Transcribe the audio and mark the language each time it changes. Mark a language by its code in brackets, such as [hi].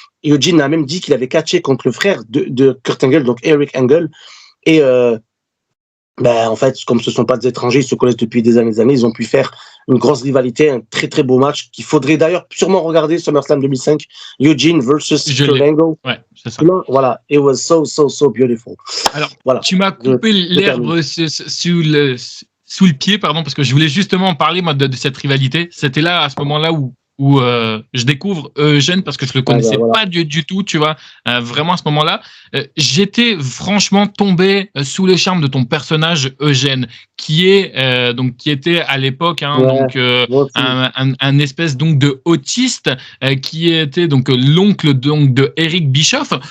[fr] Et Eugene a même dit qu'il avait catché contre le frère de Kurt Angle, donc Eric Angle. Et en fait, comme ce ne sont pas des étrangers, ils se connaissent depuis des années. Ils ont pu faire une grosse rivalité, un très beau match qu'il faudrait d'ailleurs sûrement regarder, SummerSlam 2005, Eugene versus Kurt Angle. Ouais, c'est ça. [en] Voilà, it was so beautiful. [fr] Alors, voilà. Tu m'as coupé l'herbe sous le pied, pardon, parce que je voulais justement parler moi, de cette rivalité. C'était là, à ce moment-là, où je découvre Eugene parce que je le connaissais pas du tout, tu vois, vraiment à ce moment-là. J'étais franchement tombé sous le charme de ton personnage Eugene, qui était à l'époque un espèce donc de autiste qui était donc l'oncle donc de Eric Bischoff.